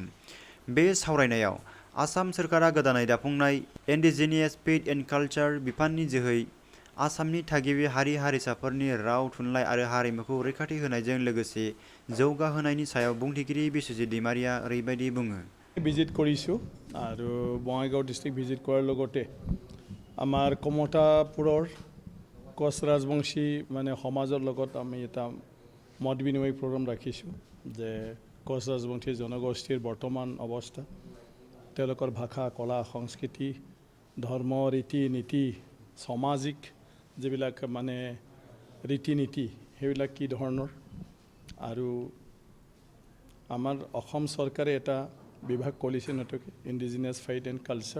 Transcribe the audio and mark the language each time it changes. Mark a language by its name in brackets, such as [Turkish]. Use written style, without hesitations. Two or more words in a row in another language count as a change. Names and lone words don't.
[Bodo] बे सावरायनायाव आसाम सोरखारा गोदानै दाफुंनाय इन्डिजिनियास फेथ एन्ड कालचार बिफाननि जोहै आसामनि थागिबि हारि हारिसाफोरनि राव थुनलाइ आरो हारिमुखौ रैखाथि होनायजों लोगोसे जौगाहोनायनि सायाव बुंथिगिरि बिस्वजित दैमारिया ओरैबायदि बुङो। [Assamese] ভিজিট কৰিছোঁ আৰু বঙাইগাঁও [English] district visit [Assamese] কৰাৰ লগতে আমাৰ কমতাপুৰৰ কোচ ৰাজবংশী মানে সমাজৰ লগত আমি এটা মত বিনিময় প্ৰগ্ৰাম ৰাখিছোঁ যে কোচ ৰাজবংশী জনগোষ্ঠীৰ বৰ্তমান অৱস্থা, তেওঁলোকৰ ভাষা, কলা, সংস্কৃতি, ধৰ্ম, ৰীতি নীতি, সামাজিক যিবিলাক মানে ৰীতি নীতি সেইবিলাক কি ধৰণৰ, আৰু আমাৰ অসম চৰকাৰে এটা বিভাগ কৰিছে নতুনকৈ ইণ্ডিজিনিয়াছ ফেথ এণ্ড কালচাৰ।